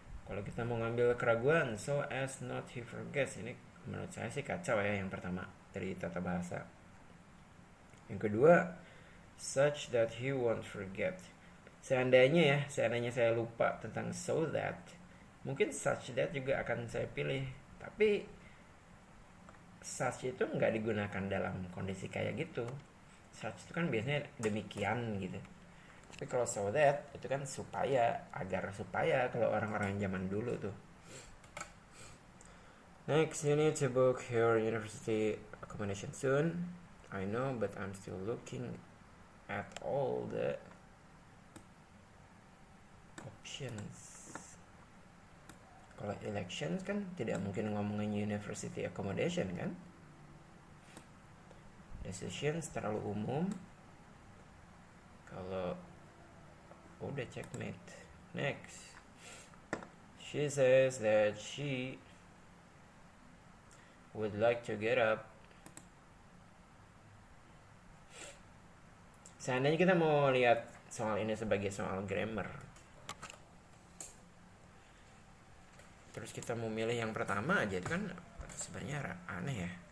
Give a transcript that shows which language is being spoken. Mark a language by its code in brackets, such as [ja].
[id] Kalau kita mau ngambil keraguan, [en] so as not he forgets, [id] ini menurut saya sih kacau ya yang pertama dari tata bahasa. Yang kedua, [en] such that he won't forget. [id] Seandainya saya lupa tentang so that, mungkin such that juga akan saya pilih. Tapi such itu nggak digunakan dalam kondisi kayak gitu. Such itu kan biasanya demikian gitu. Tapi kalau so that itu kan supaya, agar supaya, kalau orang-orang zaman dulu tuh. [en] Next, you need to book your university accommodation soon. I know, but I'm still looking at all the options. [id] Kalau elections kan tidak mungkin ngomongin university accommodation kan. Decisions terlalu umum. Kalau udah checkmate. [en] Next, she says that she would like to get up. [id] Seandainya kita mau lihat soal ini sebagai soal grammar, terus kita mau milih yang pertama aja, itu kan sebenarnya aneh ya.